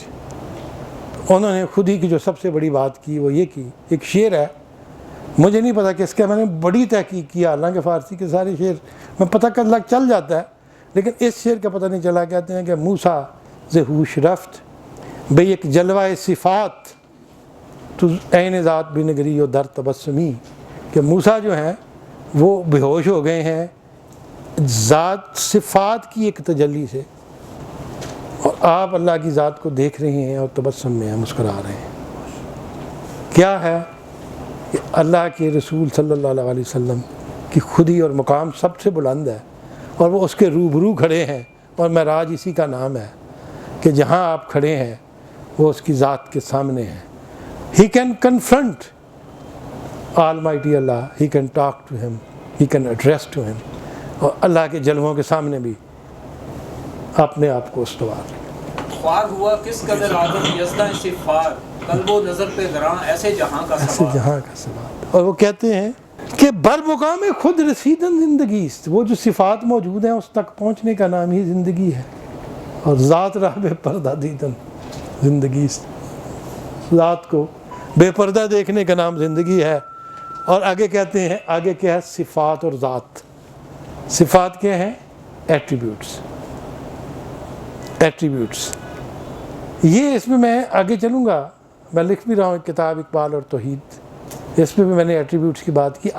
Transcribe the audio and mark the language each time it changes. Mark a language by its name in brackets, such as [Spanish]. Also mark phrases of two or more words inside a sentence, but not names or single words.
[Urdu] انہوں نے خود ہی کی جو سب سے بڑی بات کی وہ یہ کی، ایک شعر ہے، مجھے نہیں پتا کس کا، میں نے بڑی تحقیق کیا، حالانکہ فارسی کے سارے شعر میں پتہ لگ چل جاتا ہے، لیکن اس شعر کا پتہ نہیں چلا۔ کہتے ہیں کہ [Persian] موسیٰ ز ہوش رفت بے یک جلوہ صفات تو عین ذات بھی نگری و در تبسمی، کہ موسیٰ جو ہیں وہ بے ہوش ہو گئے ہیں ذات صفات کی ایک تجلی سے، اور آپ اللہ کی ذات کو دیکھ رہے ہیں اور تبسم میں ہیں، مسکرا رہے ہیں۔ کیا ہے کہ اللہ کے رسول صلی اللہ علیہ وسلم کی خودی اور مقام سب سے بلند ہے، اور وہ اس کے روبرو کھڑے ہیں، اور معراج اسی کا نام ہے کہ جہاں آپ کھڑے ہیں وہ اس کی ذات کے سامنے ہیں۔ [English] He can confront Almighty Allah, he can talk to him, he can address to him، [Urdu] اور اللہ کے جلووں کے سامنے بھی اپنے آپ کو استوار۔ خوار ہوا کس قدر آدم یزداں صفار، قلب و نظر پہ گراں ایسے جہاں کا ایسے سوال۔ جہاں کا سوال۔ اور وہ کہتے ہیں کہ [Persian] بر مقام خود رسیدن زندگی است، [Urdu] وہ جو صفات موجود ہیں اس تک پہنچنے کا نام ہی زندگی ہے، اور [Persian] ذات راہ بے پردہ دیدن زندگی است، [Urdu] ذات کو بے پردہ دیکھنے کا نام زندگی ہے۔ اور آگے کہتے ہیں، آگے کیا ہے؟ صفات اور ذات۔ صفات کیا ہیں؟ ایٹریبیوٹس، ایٹریبیوٹس۔ یہ اس میں میں آگے چلوں گا، میں لکھ بھی رہا ہوں ایک کتاب اقبال اور توحید، اس میں بھی میں نے ایٹریبیوٹس کی بات کی۔